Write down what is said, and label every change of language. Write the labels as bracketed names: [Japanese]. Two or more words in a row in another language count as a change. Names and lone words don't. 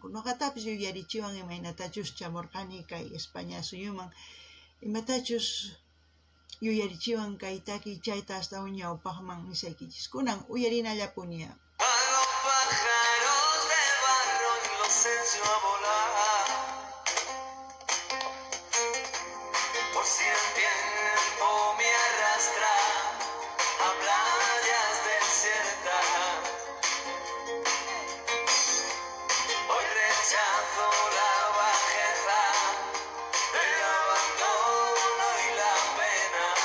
[Quechua] Ñuqatapis uyarichiwan imaynatachus chamurqani kay España suyuman. Imatachus yuyarichiwan kay takiy chayta astawan ñawpaqman nisaykichis. Kunan uyarinallapuña. [Spanish] Hago pájaros de barro y los enseño a volar. Por si el tiempo me arrastra a playas desiertas, hoy rechazo la bajeza, el abandono y la pena.